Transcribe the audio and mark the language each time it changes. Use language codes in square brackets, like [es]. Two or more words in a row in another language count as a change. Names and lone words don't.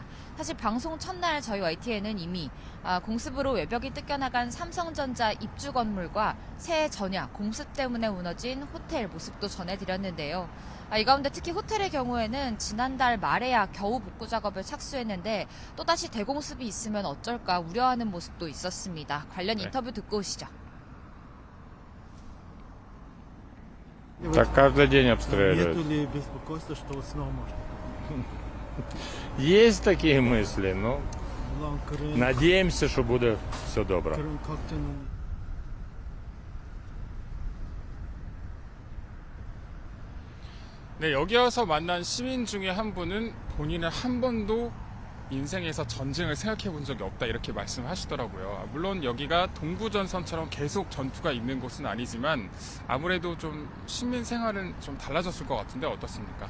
[ko] 사실 방송 첫날 저희 YTN은 이미 공습으로 외벽이 뜯겨나간 삼성전자 입주 건물과 새해 전야 공습 때문에 무너진 호텔 모습도 전해드렸는데요. 이 가운데 특히 호텔의 경우에는 지난달 말에야 겨우 복구 작업을 착수했는데 또다시 대공습이 있으면 어쩔까 우려하는 모습도 있었습니다. 관련 인터뷰 듣고 오시죠. [ru] Так каждый день обстреливают. Нету ли беспокойства, что вот снова может? Есть такие мысли, но Крым, надеемся, что будет все добро. Крым как-то, [ko] 네, 여기 와서 만난 시민 중에 한 분은 본인은 한 번도 인생에서 전쟁을 생각해 본 적이 없다, 이렇게 말씀하시더라고요. 물론 여기가 동부전선처럼 계속 전투가 있는 곳은 아니지만 아무래도 좀 시민 생활은 좀 달라졌을 것 같은데 어떻습니까?